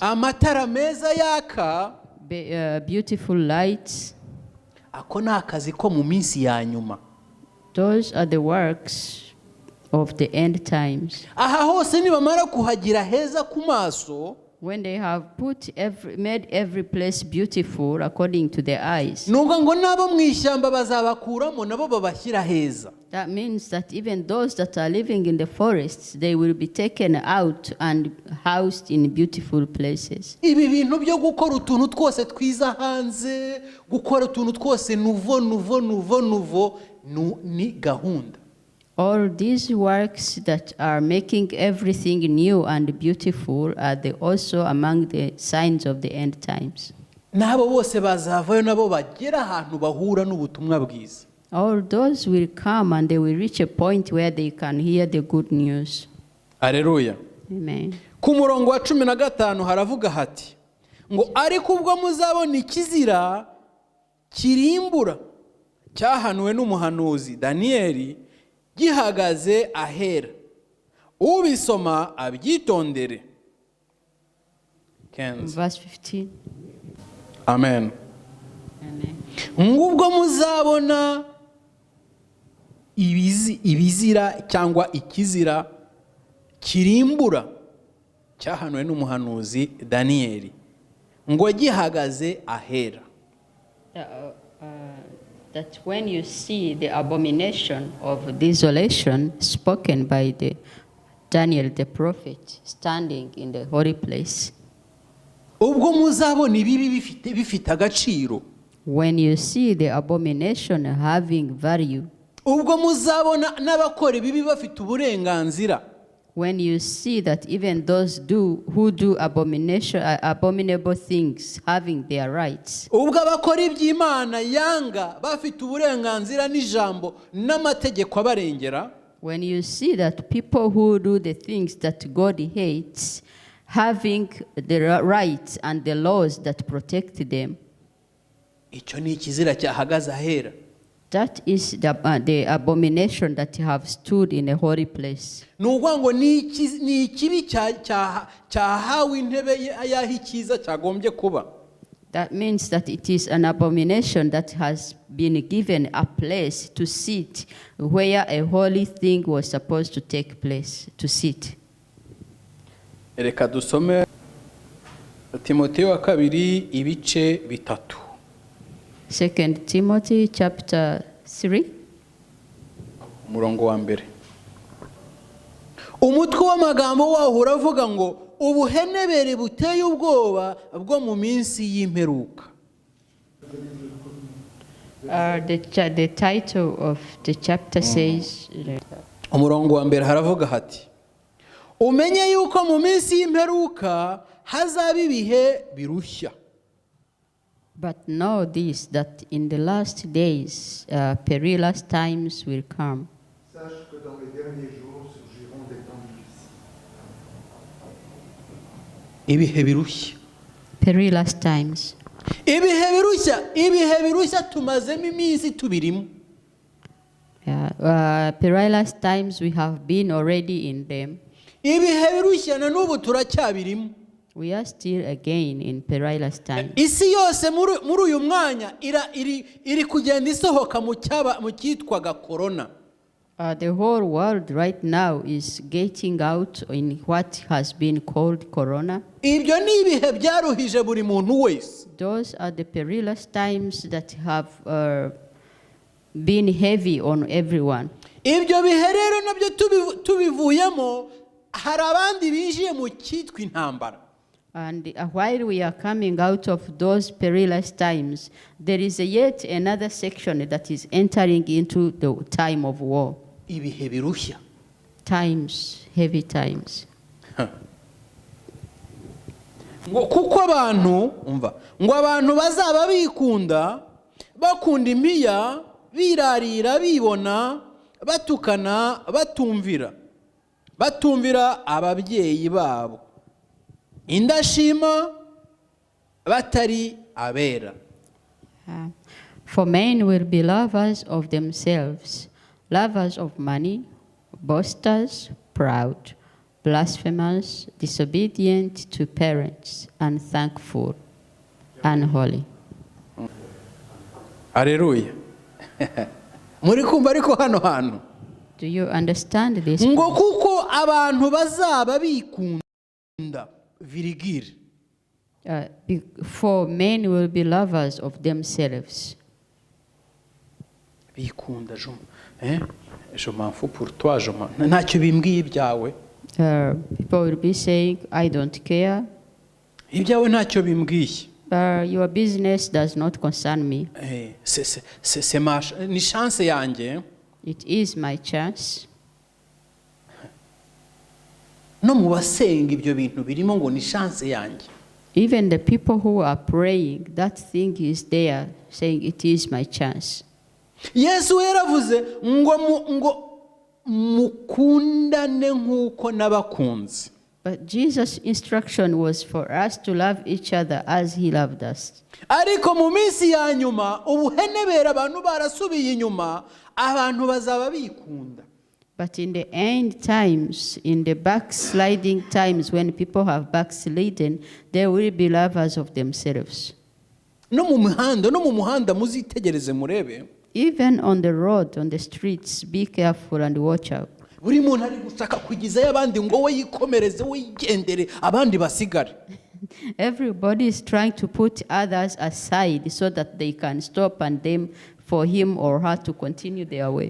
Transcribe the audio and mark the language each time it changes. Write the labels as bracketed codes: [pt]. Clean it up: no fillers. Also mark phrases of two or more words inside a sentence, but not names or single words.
[rw] amatara meza yaka. [en] Beautiful lights. [rw] ako ni akazi ko mu minsi ya nyuma. [en] Those are the works of the end times. [rw] aha hose nibamara kuhagira heza ku maso. [en] When they have made every place beautiful according to their eyes. [rw] nubwo ngo nabo mu ishyamba bazabakuramo nabo babashyira heza. [en] That means that even those that are living in the forests, they will be taken out and housed in beautiful places. [rw] ibi bintu byo gukora utuntu twose twiza hanze, gukora utuntu twose nuvo ni gahunda. [en] All these works that are making everything new and beautiful are also among the signs of the end times. [rw] n'abo bose bazavayo nabo bagera ahantu bahura n'ubutumwa bwiza. [en] All those will come and they will reach a point where they can hear the good news. Haleluya. Amen. ku murongo wa 15 haravuga hati ngo ariko ubwo muzabona ikizira kirimbura cyahanuwe n'umuhanuzi Daniyeli gihagaze ahera, ubisoma abyitondere. Verse 15. Amen. Amen. [rw] ngubwo muzabona ibizira cyangwa ikizira kirimbura cyahanuwe n'umuhanuzi Daniyeli ngo gihagaze ahera. [en] That when you see the abomination of desolation spoken by Daniel the prophet standing in the holy place. [rw] ubwo muzabona ibibi bifite agaciro. [en] When you see the abomination having value. [rw] ubwo muzabona n'abakora ibibi bafite uburenganzira. [en] When you see that even those who do abominable things having their rights. [rw] ubwo abakora iby'Imana yanga bafite uburenganzira n'ijambo n'amategeko abarengera. [en] When you see that people who do the things that God hates having the rights and the laws that protect them. [rw] icyo ni ikizira cyahagaze ahera. [en] That is the abomination that have stood in a holy place. [rw] Nuvuga ngo ni ikibi cyahawe intebe y'aho icyiza cyagombye kuba. [en] That means that it is an abomination that has been given a place to sit where a holy thing was supposed to take place, to sit. [rw] Reka dusome Timoteyo wa 2 ibice 3. [en] 2 Timothy chapter 3. [rw] Umurongo wa 1. umutwe w'amagambo waho uravuga ngo ubuhenebere buteye ubwoba bwo mu minsi y'imperuka. [en] The title of the chapter says. [rw] umurongo wa 1 haravuga hati umenye yuko mu minsi y'imperuka hazaba ibihe birushya. [en] But know this, that in the last days perilous times will come. [fr] Sache que dans les derniers jours surgiront des temps difficiles. [rw] ibihe birushya. [en] Perilous times. [rw] ibihe birushya tumazemo iminsi tubirimo. [en] Perilous times, we have been already in them. [rw] ibihe birushya na n'ubu turacyabirimo. [en] We are still again in perilous times. [rw] isi yose muri uyu mwanya iri kugenda isohoka mu cyitwaga corona. [en] The whole world right now is getting out in what has been called corona. [rw] ibyo ni ibihe byaruhije buri muntu wese. [en] Those are the perilous times that have been heavy on everyone. [rw] ibyo bihe rero nabyo tubivuyemo hari abandi binjiye mu cyitwa intambara. [en] And while we are coming out of those perilous times, there is yet another section that is entering into the time of war. [rw] ibihe birushya. [en] Times, heavy times. [rw] ngo kuko abantu umva ngo abantu bazaba bikunda bakunda impiya birarira bibona batukana batumvira ababyeyi babo indashima batari abera. [en] For men will be lovers of themselves, lovers of money, boasters, proud, blasphemers, disobedient to parents, unthankful, unholy. Haleluya. [rw] Muri kumva ariko hano hantu. [en] Do you understand this? [rw] Ngo kuko abantu bazaba bikunda virigire. [en] For men will be lovers of themselves. [fr] Bikunda je m'en fous pour toi, [rw] ntacyo bimbwiye ibyawe. [en] People will be saying, I don't care. [rw] Ibyawe ntacyo bimbwiye. [en] Your business does not concern me. [rw] Ni chance yanjye. [en] It is my chance. [rw] No mu basenga ibyo bintu birimo ngo ni chance yanjye. [en] Even the people who are praying, that thing is there, saying it is my chance. [rw] Yesu yaravuze ngo mukundane nk'uko nabakunze. [en] But Jesus' instruction was for us to love each other as he loved us. [rw] Ariko mu minsi ya nyuma ubuhenebera abantu barasubiye inyuma abantu bazaba bikunda. [en] But in the end times, in the backsliding times when people have backslidden, they will be lovers of themselves. [rw] No mu muhanda muzitegereze murebe. [en] Even on the road, on the streets, be careful and watch out. [rw] Buri muntu ari gushaka kugizayo abandi ngo we yikomereze we yigendere abandi basigare. [en] Everybody is trying to put others aside so that they can stop and them for him or her to continue their way.